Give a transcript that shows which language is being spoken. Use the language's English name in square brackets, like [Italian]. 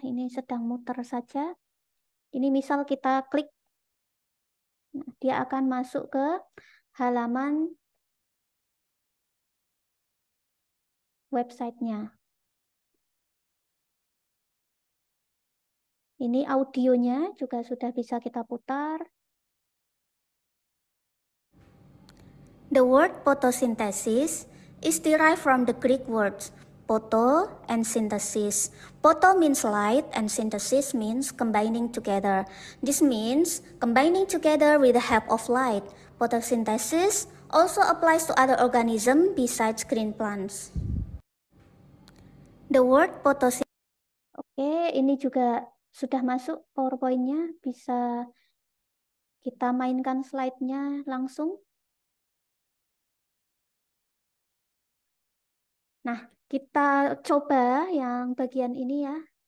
[Indonesian] Ini sedang muter saja. Ini misal kita klik, nah, dia akan masuk ke halaman websitenya. Ini audionya juga sudah bisa kita putar. [English] The word photosynthesis is derived from the Greek words photo and synthesis. Photo means light and synthesis means combining together. This means combining together with the help of light. Photosynthesis also applies to other organisms besides green plants. The word photosynthesis. [Indonesian] Oke, ini juga sudah masuk PowerPoint-nya. Bisa kita mainkan slide-nya langsung. Nah, kita coba yang bagian ini ya.